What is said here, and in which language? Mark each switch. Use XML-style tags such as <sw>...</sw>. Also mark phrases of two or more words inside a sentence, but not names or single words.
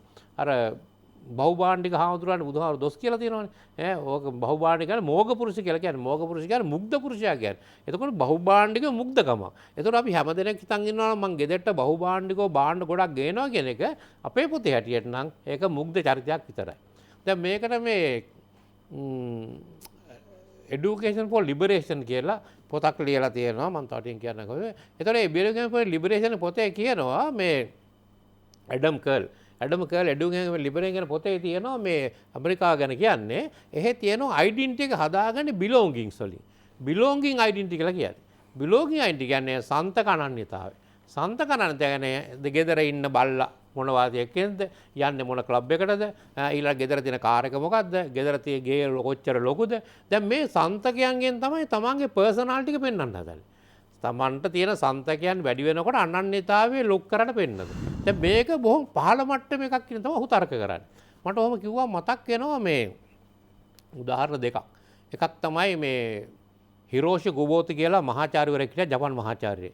<si>අර බහුභාණ්ඩික හාමුදුරුවන්ට බුදුහාමුදුරුවෝ දොස් කියලා තියෙනවානේ. ඕක බහුභාණ්ඩික කියන්නේ මෝග පුරුෂ කියලා කියන්නේ. මෝග පුරුෂ කියන්නේ මුග්ධ පුරුෂයා කියන්නේ. එතකොට බහුභාණ්ඩික මුග්ධකම. එතකොට අපි හැමදෙනෙක් හිතන් ඉන්නවා නම් මං ගෙදරට බහුභාණ්ඩිකව භාණ්ඩ ගොඩක් ගේනවා කියන එක අපේ පොතේ හැටියට නම් ඒක මුග්ධ චරිතයක් විතරයි. දැන් මේකට මේ education for liberation කියලා පොතක් ලියලා තියෙනවා. මම තාටින් කියන්න කොහොමද? එතකොට මේ education for liberation පොතේ කියනවා මේ ඇඩම් කර්ල් education for liberation පොතේ තියෙනවා මේ ඇමරිකාව ගැන කියන්නේ එහෙ තියෙනවා identity එක හදාගන්නේ belongings වලින්.</si> <en>belonging identity</en> <si>කියලා කියන්නේ.</si> <en>belonging identity</en> <si>කියන්නේ සන්තක අනන්‍යතාවය. සන්තක අනන්‍යතාවය කියන්නේ ගෙදර ඉන්න බල්ලා මොන වාදයකින්ද යන්නේ මොන ක්ලබ් එකටද ඊළඟ ගෙදර තියෙන කාර් එක මොකද්ද ගෙදර තියෙන ගේ කොච්චර ලොකුද දැන් මේ සන්තකයන්ගෙන් තමයි තමන්ගේ පර්සනාලිටි එක පෙන්වන්න හදන්නේ තමන්ට තියෙන සන්තකයන් වැඩි වෙනකොට අනන්‍යතාවය ලොක් කරන්න පෙන්නනවා දැන් මේක බොහොම පහළ මට්ටම එකක් කියන තමයි ඔහු තර්ක කරන්නේ මට ඔහොම කිව්වා මතක් වෙනවා මේ උදාහරණ දෙකක් එකක් තමයි මේ හිරෝෂි කුබෝති කියලා මහාචාර්යවරයෙක් හිටියා ජපන් මහාචාර්යයෙක්.</si>